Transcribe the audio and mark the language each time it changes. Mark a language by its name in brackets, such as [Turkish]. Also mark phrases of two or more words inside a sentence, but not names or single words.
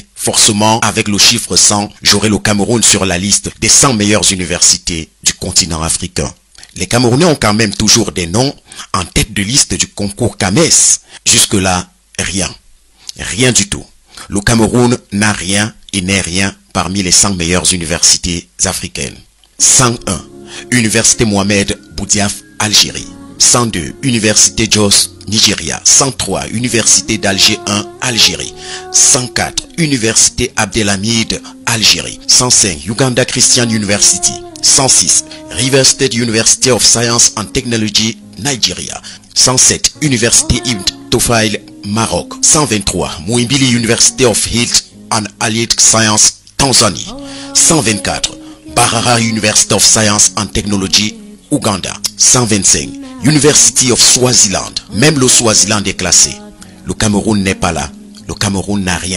[French] Forcément, avec le chiffre 100, j'aurai le Cameroun sur la liste des 100 meilleures universités du continent africain. Les Camerounais ont quand même toujours des noms en tête de liste du concours CAMES. Jusque-là, rien. Rien du tout. Le Cameroun n'a rien et n'est rien parmi les 100 meilleures universités africaines. 101. Université Mohamed Boudiaf, Algérie. 102. Université Jos, Nigeria. 103. Université d'Alger 1, Algérie. 104. Université Abdelhamid, Algérie. 105. Uganda Christian University. 106. River State University of Science and Technology, Nigeria. 107. Université Ibn Tufayl, Maroc. 123. Muhimbili University of Health and Allied Science, Tanzanie. 124. Mbarara University of Science and Technology, Ouganda. 125. University of Swaziland. Même le Swaziland est classé. Le Cameroun n'est pas là. Le Cameroun n'a rien.